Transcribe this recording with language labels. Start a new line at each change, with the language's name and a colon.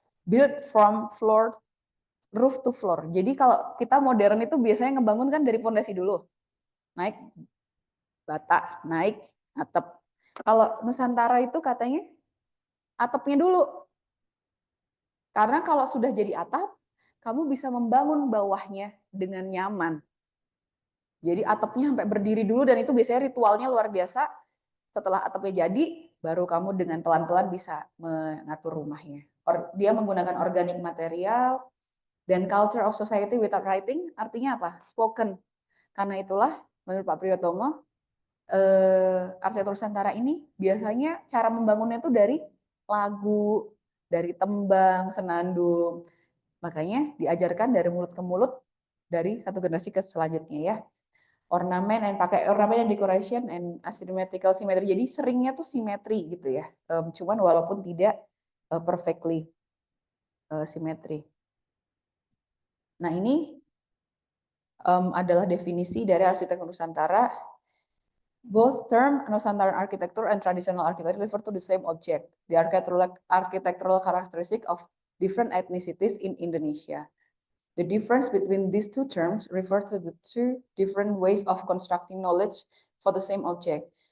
English: Build from roof to floor.
Indonesian: Jadi kalau kita modern itu biasanya ngebangun kan dari pondasi dulu. Naik bata, naik atap. Kalau Nusantara itu katanya atapnya dulu. Karena kalau sudah jadi atap, kamu bisa membangun bawahnya dengan nyaman. Jadi atapnya sampai berdiri dulu dan itu biasanya ritualnya luar biasa. Setelah atapnya jadi, baru kamu dengan pelan-pelan bisa mengatur rumahnya. Dia menggunakan
English: organic material
Indonesian: dan
English: culture of society without writing,
Indonesian: artinya apa?
English: Spoken.
Indonesian: Karena itulah menurut Pak Priyotomo, arsitektur Nusantara ini biasanya cara membangunnya itu dari lagu, dari tembang, senandung. Makanya diajarkan dari mulut ke mulut dari satu generasi ke selanjutnya ya.
English: Ornamen and
Indonesian: pakai
English: ornamen and decoration and asymmetrical symmetry.
Indonesian: Jadi seringnya tuh simetri gitu ya. Cuman walaupun tidak perfectly simetri. Nah, ini adalah definisi dari arsitektur Nusantara.
English: Both term Nusantara architecture and traditional architecture refer to the same object, the architectural characteristic of different ethnicities in Indonesia. The difference between these two terms refers to the two different ways of constructing knowledge for the same object.